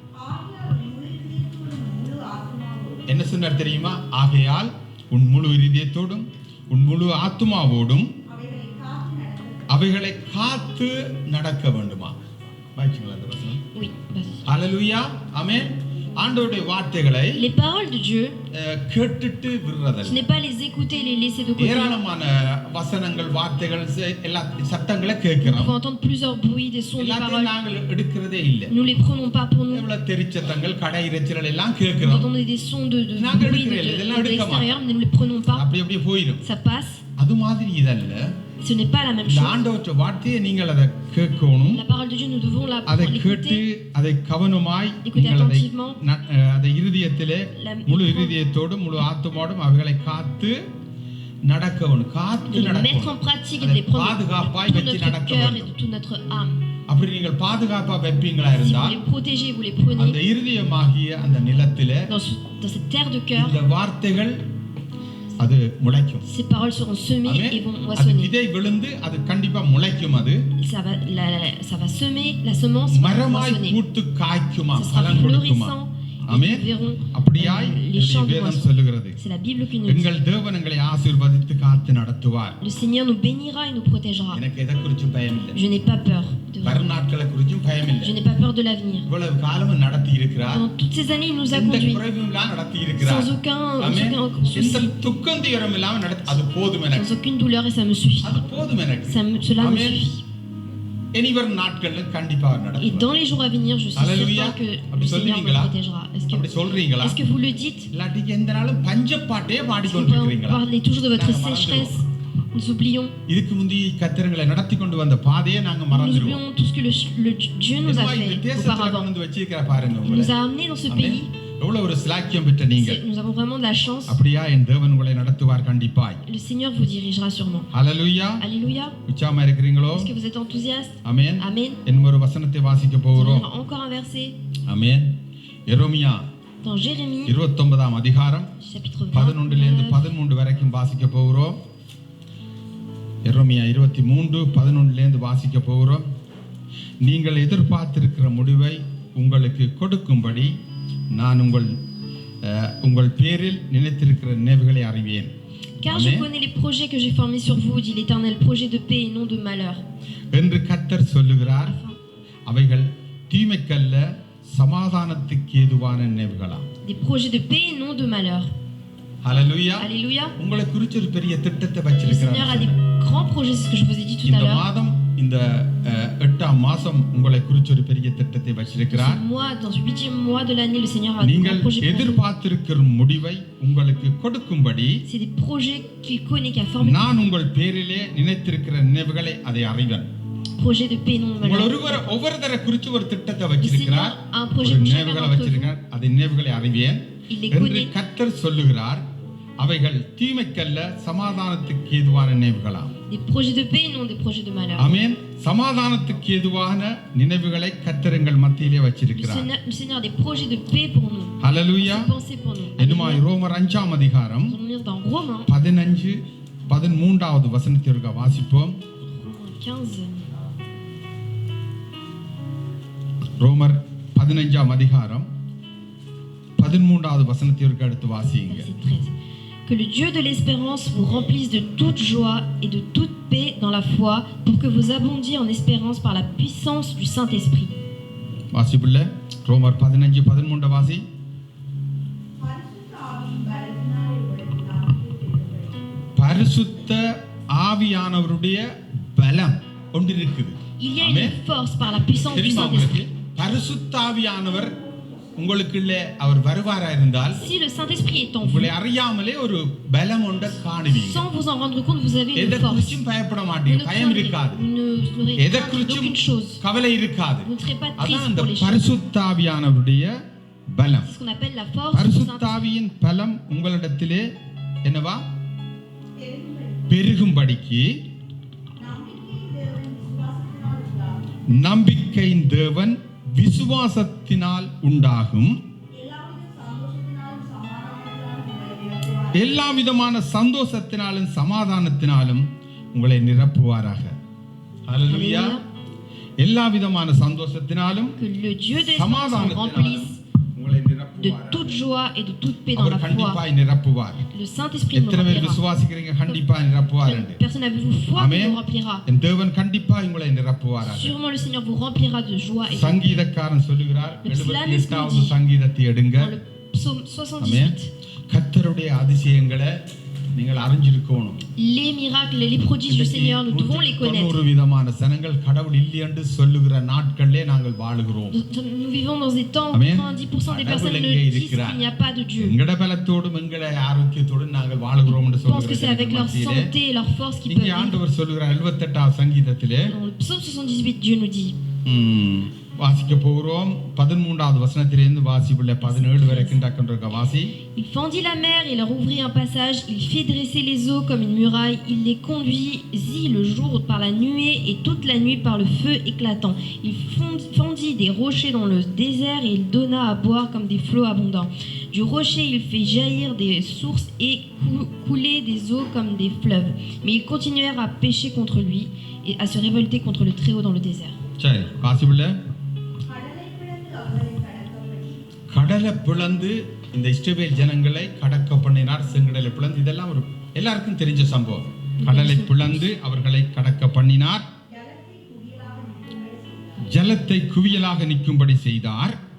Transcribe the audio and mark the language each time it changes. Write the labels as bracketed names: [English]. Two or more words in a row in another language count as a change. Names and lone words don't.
[Tamil] என்ன சொன்னார் தெரியுமா? ஆகையால் உன் முழு இதயத்தோடும் உன் முழு ஆத்துமாவோடும் அவைகளை காத்து நடக்க வேண்டுமா? வாசிங்களா அந்த வசனம்? [French] Oui, vas-y. [Tamil] ஹல்லேலூயா. ஆமென். ஆண்டவருடைய வார்த்தைகளை [French] Les paroles de Dieu, [Tamil] கேட்டுட்டு [French] ce [Tamil] விடுறதல்ல. [French] n'est pas les écouter et les laisser de côté. [Tamil] ஏராளமான வசனங்கள் வார்த்தைகள் எல்லா சத்தங்களை [French] Nous [Tamil] கேட்கிறோம். [French] pouvons entendre plusieurs bruits, des sons, des [Tamil] எல்லாத்தையும் [French] paroles. [Tamil] நாங்கள் எடுக்கிறதே இல்லை. [French] Nous les prenons pas pour nous. [Tamil] எவ்வளவு தெரிச்சத்தங்கள் கடை இறைச்சல் எல்லாம் [French] Nous [Tamil] கேட்கிறோம். [French] entendons des sons de [Tamil] நாங்கள் [French] bruit [Tamil] எடுக்கிறோம் இதெல்லாம் [French] de [Tamil] எடுக்க [French] l'extérieur, [Tamil] மாட்டோம். [French] mais nous les prenons pas. [Tamil] அப்படி அப்படியே போயிடும். [French] Ça passe. [Tamil] அது மாதிரி இதல்ல. [French] Ce n'est pas la même [Tamil] இந்த [French] chose. [Tamil] ஆண்டவருடைய வார்த்தையை நீங்கள் அதை கேட்கணும். [French] La parole de Dieu, nous devons [Tamil] அதை கேட்டு [French] l'écouter. [Tamil] அதை கவனமாய் [French] Écoutez [Tamil] நீங்கள் அதை [French] attentivement. [Tamil] அதை இருதயத்திலே முழு இருதயத்தோடு முழு ஆத்துமோடும் அவைகளை காத்து நடக்கணும். காத்து [French] De les mettre en [Tamil] நடக்கணும். [French] pratique et de les prendre [Tamil] பாதுகாப்பாய் [French] de tout [Tamil] வச்சு [French] notre [Tamil] நடக்க [French] cœur et [Tamil] வேண்டும். [French] de toute notre âme. [Tamil] அப்படி நீங்கள் பாதுகாப்பா வைப்பீங்களா [French] Si vous [Tamil] இருந்தால் [French] les protégez, vous les [Tamil] அந்த [French] prenez [Tamil] இருதயமாகிய அந்த நிலத்திலே [French] dans cette terre de cœur, [Tamil] இந்த வார்த்தைகள் அது முளைக்கும். [French] ces paroles seront semées [Tamil] ஆமென். [French] et vont [Tamil] அது [French] moissonner. [Tamil] விதை விழுந்து அது கண்டிப்பா முளைக்கும். அது [French] Ça va semer, la semence va [Tamil] மரமாய் [French] moissonner. [Tamil] பூத்து காய்க்குமா, [French] Ça sera [Tamil] பலன் கொடுக்குமா. [French] florissant. Et [Tamil] ஆமென். [French] nous verrons [Tamil] அப்படியாய் [French] les champs de [Tamil] வேதம் [French] moisson. [Tamil] சொல்லுகிறது. [French] C'est la Bible qui nous dit. [Tamil] எங்கள் தேவன் எங்களை ஆசீர்வதித்து காத்து நடத்துவார். [French] Le Seigneur nous bénira et nous protégera. [Tamil] எனக்கு எதை குறித்து பயம் இல்லை. [French] Je n'ai pas peur. [Tamil] வரும் நாட்களை குறித்தும் பயம் இல்லை. [French] Je n'ai pas peur de l'avenir. [Tamil] இவ்வளவு காலமும் நடத்தி இருக்கிறார். [French] Pendant toutes ces années, il nous a [Tamil] எந்த [French] conduits [Tamil] குறைவும் இல்லாம நடத்தி இருக்கிறார். [French] sans aucun [Tamil] ஆமென். எந்த [French] souci, [Tamil] துக்கம் துயரம் இல்லாம நடத்தி அது போதும் எனக்கு. [French] sans aucune douleur et ça me suffit. [Tamil] அது போதும் எனக்கு. [French] Cela me [Tamil] ஆமென். [French] suffit. [Tamil] இனி வரும் நாட்கள்ல கண்டிப்பா [French] Et [Tamil] நடத்துவார். [French] dans les jours à venir, je suis Alléluia. certain que [Tamil] அப்படி [French] le Seigneur me [Tamil] சொல்றீங்களா? [French] protégera. [Tamil] அப்படி சொல்றீங்களா? [French] Est-ce que vous le dites? [Tamil] இல்லாட்டி எந்த நாளும் பஞ்சப்பாட்டே [French] Est-ce que vous [Tamil] பாடிக்கொண்டிருக்கிறீங்களா? [French] parlez toujours de votre [Tamil] நாங்க மறந்துடுவோம். [French] sécheresse? Nous oublions. [Tamil] இதுக்கு முந்தி கர்த்தர்களை நடத்தி கொண்டு வந்த பாதையை நாங்க [French] Nous [Tamil] மறந்துடுவோம். [French] oublions tout ce que le Dieu nous a [Tamil] இந்த [French] fait [Tamil] தேசத்துல [French] auparavant. [Tamil] கொண்டு வந்து வச்சிருக்கிற பாருங்க [French] Il [Tamil] உங்களை. [French] nous a amenés dans ce [Tamil] ஆமென். [French] pays. [Tamil] எவ்வளவு ஒரு ஸ்லாக்கியம் பெற்ற நீங்கள். [French] Nous avons vraiment de la chance. [Tamil] அப்படியா என் தேவன் உங்களை நடத்துவார் கண்டிப்பாய். [French] Le Seigneur vous dirigera sûrement. [Tamil] ஹalleluya. [French] Alléluia. [Tamil] உற்சாகமா இருக்கிறீங்களோ? [French] Est-ce que vous êtes enthousiaste? [Tamil] ஆமென். [French] Amen. [Tamil] இன்னும் ஒரு வசனத்தை வாசிக்க [French] On [Tamil] போகிறோம். [French] lira encore un verset [Tamil] ஆமென். எரேமியா [French] dans Jérémie, [Tamil] 29ஆம் அதிகாரம் [French] chapitre [Tamil] 11 லிருந்து [French] 29. [Tamil] 13 வரைக்கும் வாசிக்க போகிறோம். எரேமியா 23 11 லிருந்து வாசிக்க போகிறோம். நீங்கள் எதிர்பார்த்திருக்கிற முடிவை உங்களுக்கு கொடுக்கும்படி நான் உங்கள் பேரில் நினைத்திருக்கிற நினைவுகளை அறிவேன். [French] Car je connais les projets que j'ai formés sur vous, dit l'Éternel, projets de paix et non de malheur. [Tamil] என்று கர்த்தர் சொல்லுகிறார். அவைகள் தீமைக்கல்ல சமாதானத்துக்கு ஏதுவான நினைவுகளாம். [French] Des projets de paix et non de malheur. [Tamil] ஹalleluya. [French] Alléluia. [Tamil] உங்களை குறித்து ஒரு பெரிய திட்டத்தை [French] Le Seigneur a [Tamil] வச்சிருக்கிறார். [French] des grands projets, c'est ce que je vous ai dit tout à [Tamil] இந்த [French] l'heure. [Tamil] மாதம் இந்த 8ஆம் மாசம் உங்களை குறித்து ஒரு பெரிய திட்டத்தை வச்சிருக்கிறார். [French] Ce mois, dans ce 8e mois de l'année, le Seigneur a des [Tamil] நீங்கள் [French] grands projets pour vous. [Tamil] எதிர்பார்த்திருக்கிற முடிவை உங்களுக்கு கொடுக்கும்படி [French] C'est des projets qu'il connaît, qu'il a formés. [Tamil] நான் உங்கள் பேரிலே நினைத்திருக்கிற நினைவுகளை அதை அறிவேன். [French] Projets de paix et non de [Tamil] உங்கள் [French] malheur. [Tamil] ஒவ்வொருத்தர குறித்து ஒரு திட்டத்தை [French] Le [Tamil] வச்சிருக்கிறார். [French] Seigneur a un projet [Tamil] ஒரு [French] pour chacun [Tamil] நினைவுகளை [French] d'entre vous. [Tamil] வச்சிருக்கிறார். அதை நினைவுகளை அறிவேன் [French] Il les [Tamil] என்று [French] connaît. [Tamil] கர்த்தர் சொல்லுகிறார். அவைகள் தீமைக்கல்ல சமாதானத்துக்கு ஏதுவான நினைவுகளாம். [French] Des projets de paix et non des projets de malheur. [Tamil] ஆமென். சமாதானத்துக்கு ஏதுவான நினைவுகளை கர்த்தர் எங்கள் மத்தியிலே [French] Le [Tamil] வச்சிருக்கிறார். [French] Seigneur a des projets de paix pour nous. [Tamil] ஹalleluya. [French] Des pensées pour nous. [Tamil] என்னுமாய் ரோமர் 5ஆம் அதிகாரம் [French] Nous allons lire dans Romains [Tamil] 15 13வது வசனத்திற்கு வாசிப்போம். [French] 15. [Tamil] ரோமர் 15ஆம் அதிகாரம் 13வது வசனத்திற்கு அடுத்து வாசியுங்க. [French] Verset 13. Que le Dieu de l'espérance vous remplisse de toute joie et de toute paix dans la foi, pour que vous abondiez en espérance par la puissance du Saint-Esprit. [Tamil] வாசிப்புள்ள ரோமர் 15 13 வாசி. பரிசுத்த ஆவியானவருடைய பலம் ஒன்று இருக்குது. [French] Il y a une force par la puissance du [Tamil] தெரியுமா உங்களுக்கு? [French] Saint-Esprit. [Tamil] பரிசுத்த ஆவியானவர் உங்களுக்குள்ளே அவர் வருவாரா இருந்தால் [French] Si le Saint-Esprit est en vous, [Tamil] உங்களை அறியாமலே ஒரு பலம் ஒன்றை காணுவீங்க. [French] sans vous en rendre compte, vous avez [Tamil] எதை [French] une force. [Tamil] குறிச்சும் பயப்பட [French] Vous [Tamil] மாட்டீங்க. [French] ne [Tamil] பயம் [French] craindrez- [Tamil] இருக்காது. [French] vous n'aurez [Tamil] எதை [French] crainte [Tamil] குறிச்சும் [French] d'aucune chose. [Tamil] கவலை இருக்காது. [French] Vous ne serez pas [Tamil] அதான் [French] triste [Tamil] அந்த [French] pour les choses. [Tamil] பரிசுத்தாவியானவருடைய பலம். [French] C'est ce qu'on appelle la force du Saint-Esprit. [Tamil] பரிசுத்தாவியின் பலம் உங்களிடத்திலே என்னவா பெருகும்படிக்கு நம்பிக்கையின் தேவன் விசுவாசத்தினால் உண்டாகும் எல்லா விதமான சந்தோஷத்தினாலும் சமாதானத்தினாலும் உங்களை நிரப்புவாராக. ஹalleluya. எல்லா விதமான சந்தோஷத்தினாலும் [French] Que le Dieu de l'espérance vous [Tamil] சமாதானத்தினாலும் [French] remplisse [Tamil] உங்களை நிரப்புவாராக. [French] de toute joie et de toute paix dans [Tamil] அவர் [French] la foi. [Tamil] கண்டிப்பாய் நிரப்புவார். [French] Le Saint-Esprit nous [Tamil] எத்தனை பேர் [French] remplira. [Tamil] விசுவாசிக்கிறீங்க கண்டிப்பாய் நிரப்புவார் என்று? [French] Personne avez-vous foi qui Amen. vous remplira? [Tamil] என் தேவன் கண்டிப்பாய் உங்களை நிரப்புவார். [French] Sûrement le Seigneur vous remplira de joie et de paix. [Tamil] சங்கீதக்காரன் சொல்லுகிறார், [French] Le psalmiste [Tamil] 78வது [French] nous dit, [Tamil] சங்கீதத்தை எடுங்க. [French] Dans le psaume 78, [Tamil] கர்த்தருடைய அதிசயங்களை நீங்கள் அறிஞ்சிருக்கணும். [French] les miracles et les prodiges du Seigneur, nous devons les connaître. [Tamil] 90 விதமான சனங்கள் கடவுள் இல்லை என்று சொல்லுகிற நாட்களிலே நாங்கள் வாழுகிறோம். [French] Nous vivons dans des temps où Amen. 90% des personnes ne disent qu'il n'y a pas de Dieu. [Tamil] எங்கட பலத்தோடும் எங்கட ஆரோக்கியத்தோடும் நாங்கள் வாழுகிறோம் என்று [French] Ils pensent que c'est avec leur [Tamil] சொல்லுகிறார். [French] santé et leur force qu'ils [Tamil] இங்கே [French] peuvent vivre. [Tamil] ஆண்டவர் சொல்லுகிறார் 78வது சங்கீதத்திலே, [French] Dans le psaume 78, Dieu nous dit, [Tamil] வாசிக்க போகிறோம். 13வது வசனத்திலிருந்து வாசிப்புள்ள 17 வரைக்கும் டக்குன்ற வாசி. [French] Il fendit la mer et leur ouvrit un passage, il fit dresser les eaux comme une muraille, il les conduisit le jour par la nuée et toute la nuit par le feu éclatant. Il fendit des rochers dans le désert et il donna à boire comme des flots abondants. Du rocher il fait jaillir des sources et couler des eaux comme des fleuves. Mais ils continuèrent à pécher contre lui et à se révolter contre le Très-Haut dans le désert. [Tamil] சரி, வாசிப்புள்ள கடலை பிளந்து இந்த இஸ்ரவேல் ஜனங்களை கடக்க பண்ணினார். செங்கடலை பிளந்து, இதெல்லாம் ஒரு எல்லாருக்கும் தெரிஞ்ச சம்பவம். கடலை பிளந்து அவர்களை கடக்க பண்ணினார். ஜலத்தை குவியலாக நிற்கும்படி செய்தார்.